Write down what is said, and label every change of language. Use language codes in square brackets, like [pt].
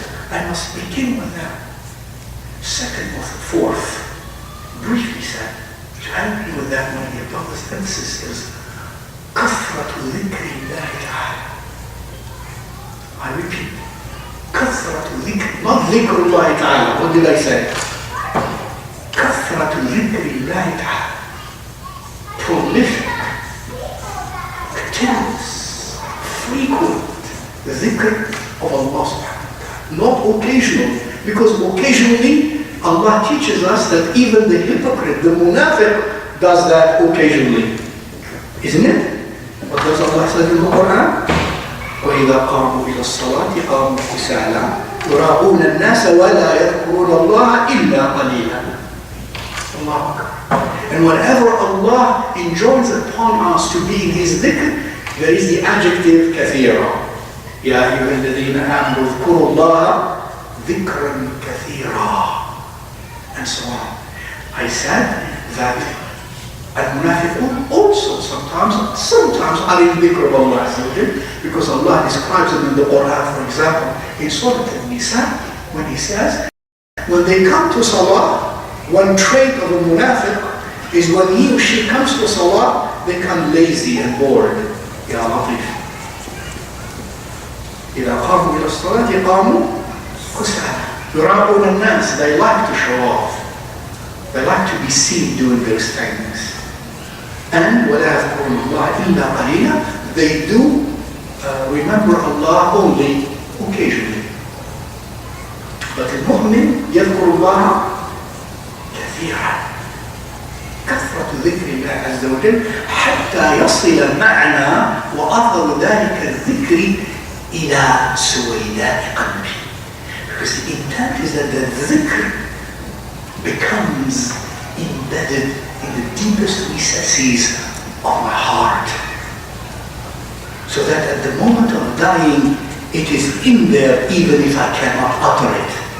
[en] I must begin with that. Second or fourth, briefly said, which I agree with that, one of your brothers and sisters, [ar] كثرة ذكر الله تعالى. [en] I repeat, [ar] كثرة ذكر, [en] not [ar] ذكر الله تعالى. [en] What did I say? [ar] كثرة ذكر الله تعالى. [en] Prolific, continuous, frequent dhikr of Allah subhanahu wa ta'ala. Not occasional, because occasionally Allah teaches us that even the hypocrite, the munafiq, does that occasionally. Isn't it? What does Allah say in the Quran? [ar] وَإِذَا قَامُوا إِلَى الصَّلَاةِ قَامُوا كُسَالَى يُرَاءُونَ النَّاسَ وَلَا يَذْكُرُونَ اللَّهَ إِلَّا قَلِيلًا. Allah Akbar. [en] And whenever Allah enjoins upon us to be in His dhikr, there is the adjective كثيرا. [ar] يا أيها الذين آمنوا اذكروا الله ذكرا كثيرا. [en] And so on. I said that al-munafiqun also sometimes are in dhikr of Allah Azza wa Jal, because Allah describes them in the Quran, for example, in Surah Al-Nisa, when He says, when they come to Salah, one trait of a munafiq is when he or she comes to Salah, they become lazy and bored. Ya Latif. [ar] إذا قاموا إلى الصلاة قاموا كسالى يراءون الناس. [en] They like to show off. They like to be seen doing those things. [ar] And ولا يذكرون الله إلا قليلا. [en] They do remember Allah only occasionally. [ar] But المؤمن يذكر الله كثيرا. كثرة ذكر الله عز وجل حتى يصل معنى وأثر ذلك الذكر إلى سويداء قلبي. [en] Because the intent is that the dhikr becomes embedded in the deepest recesses of my heart. So that at the moment of dying, it is in there even if I cannot utter it.